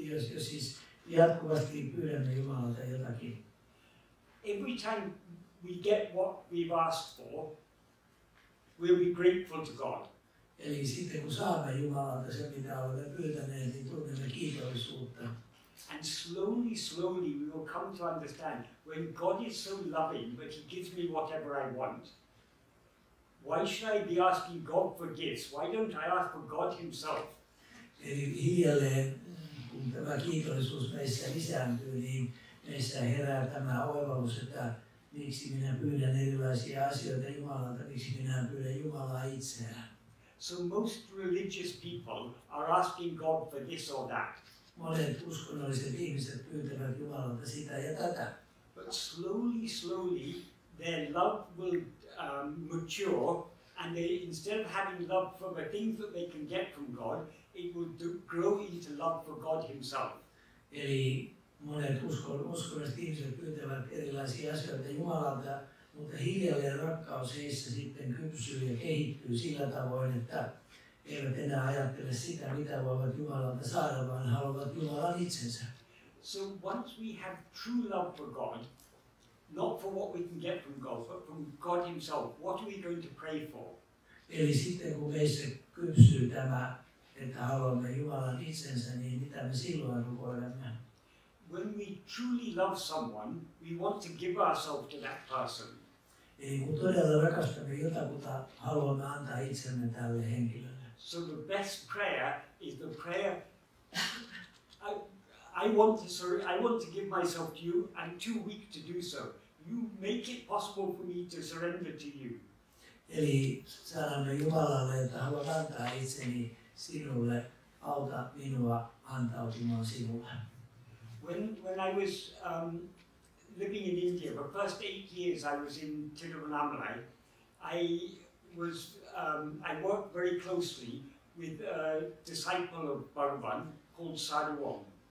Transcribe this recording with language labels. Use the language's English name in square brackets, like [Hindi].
[Finnish] jos siis jatkuvasti pyydämme Jumalalta jotakin, [English] every time we get what we've asked for, we'll be grateful to God. [Finnish] Eli sitten kun saamme Jumalalta se, mitä olemme pyytäneet, niin tunnemme kiitollisuutta. [English] And slowly we will come to understand when God is so loving that He gives me whatever I want. Why should I be asking God for gifts? Why don't I ask for God Himself? [Finnish] Eli hiljalleen, kun tämä kiitollisuus meissä lisääntyy, niin meissä herää tämä oivallus, että miksi minä pyydän erilaisia asioita Jumalalta, miksi minä pyydän Jumalaa itseään. [English] So most religious people are asking God for this or that. [Finnish] Monet uskonnolliset ihmiset pyytävät Jumalalta sitä ja tätä. [English] But slowly, their love will mature, and instead of having love for the things that they can get from God, it will grow into love for God Himself. [Finnish] Eli monet uskonnolliset ihmiset pyytävät erilaisia asioita Jumalalta, mutta hiljalleen rakkaus heissä sitten kypsyy ja kehittyy sillä tavoin, että eivät enää ajattele sitä, mitä voivat Jumalalta saada, vaan haluavat Jumalan itsensä. [English] So once we have true love for God, not for what we can get from God, but from God Himself, what are we going to pray for? [Finnish] Eli sitten kun meissä kypsyy tämä, että haluamme Jumalan itsensä, niin mitä me silloin rukoilemme? [English] When we truly love someone, we want to give ourselves to that person. [Finnish] Eli kun todella rakastamme jotakuta, haluamme antaa itsemme tälle henkilölle. [English] So the best prayer is the prayer, I want to give myself to you. I'm too weak to do so. You make it possible for me to surrender to you. [Finnish] Eli sanomme Jumalalle, että haluan antaa itseni sinulle, auta minua antautumaan sinulle. [English] When I was living in India, the first 8 years I was in Tiruvannāmala, I worked very closely with a disciple of Bhagavan called Sadhuvam.